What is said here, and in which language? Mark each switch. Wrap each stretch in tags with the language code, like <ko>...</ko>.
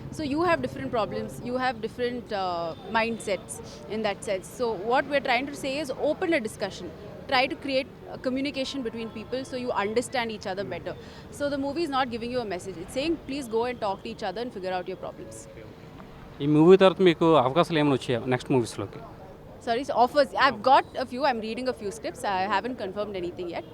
<en>So you have different problems, you have different mindsets in that sense. So what we're trying to say is open a discussion. Try to create a communication between people so you understand each other better. So the movie is not giving you a message. It's saying please go and talk to each other and figure out your problems.</en> <te>ఈ movie తర్వాత మీకు అవకాశాలు ఏమైనా వచ్చాయా next మూవీస్లోకి?</te> <en>Sorry, so offers. I've got a few. I'm reading a few scripts. I haven't confirmed anything yet.</en>